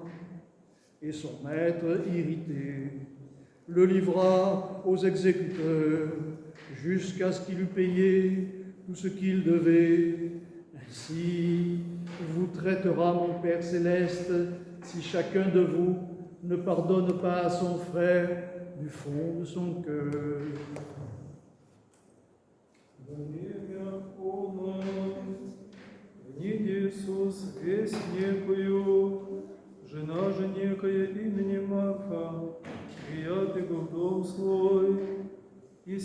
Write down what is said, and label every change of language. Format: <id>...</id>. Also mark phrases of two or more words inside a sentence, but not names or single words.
<fr>Et son maître, irrité, le livra aux exécuteurs jusqu'à ce qu'il eût payé tout ce qu'il devait. Ainsi vous traitera mon Père céleste si chacun de vous ne pardonne pas à son frère du fond de son cœur.</fr> <cu>Иисус весь некую, жена же некая имени Марфа, приятый в дом свой, и</cu>